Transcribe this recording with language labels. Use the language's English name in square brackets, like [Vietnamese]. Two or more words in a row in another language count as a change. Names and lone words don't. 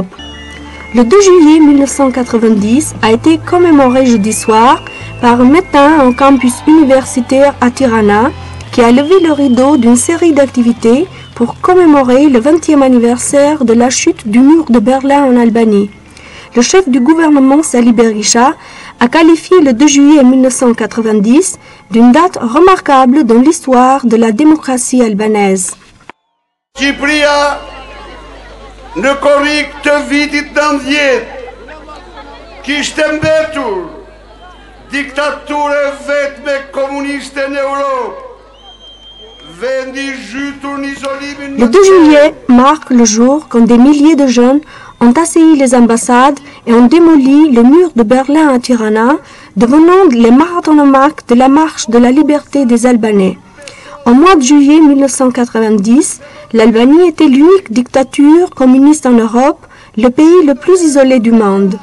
[French] Le 2 juillet 1990 a été commémoré jeudi soir par un médecin en campus universitaire à Tirana qui a levé le rideau d'une série d'activités pour commémorer le 20e anniversaire de la chute du mur de Berlin en Albanie. Le chef du gouvernement, Sali Berisha, a qualifié le 2 juillet 1990 d'une date remarquable dans l'histoire de la démocratie albanaise. [Albanian] Shqipëria në korrik të vitit 90 kishte mbetur diktaturë vetme komuniste në Europë. [French] Le 2 juillet marque le jour quand des milliers de jeunes ont assailli les ambassades et ont démoli le mur de Berlin à Tirana, devenant les marathoniques de la marche de la liberté des Albanais. Au mois de juillet 1990, l'Albanie était l'unique dictature communiste en Europe, le pays le plus isolé du monde.